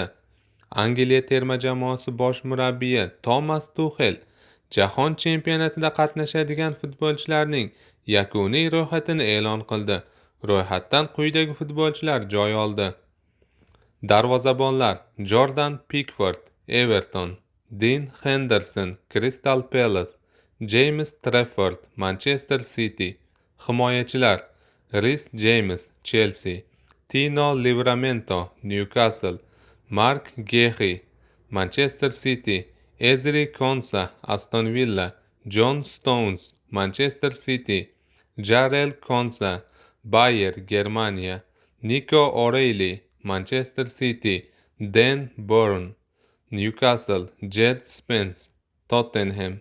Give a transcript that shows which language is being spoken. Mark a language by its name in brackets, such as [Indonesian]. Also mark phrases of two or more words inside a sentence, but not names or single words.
[Uzbek] Angliya terma jamoasi bosh murabbiyi Tomas Tuxel Jahon Chempionatida qatnashadigan futbolchilarning yakuniy ro'yxatini e'lon qildi. Ro'yxatdan quyidagi futbolchilar joy oldi: Darvozabonlar: Jordan Pickford, Everton; Dean Henderson, Crystal Palace; James Trafford, Manchester City; Himoyachilar: Reece James, Chelsea; Tino Livramento, Newcastle; Mark Gehi, Manchester City; Ezri Konsa, Aston Villa; John Stones, Manchester City; Jarell Konsa, Bayer, Germaniya; Nico O'Reilly, Manchester City; Dan Burn, Newcastle; Jed Spence, Tottenham.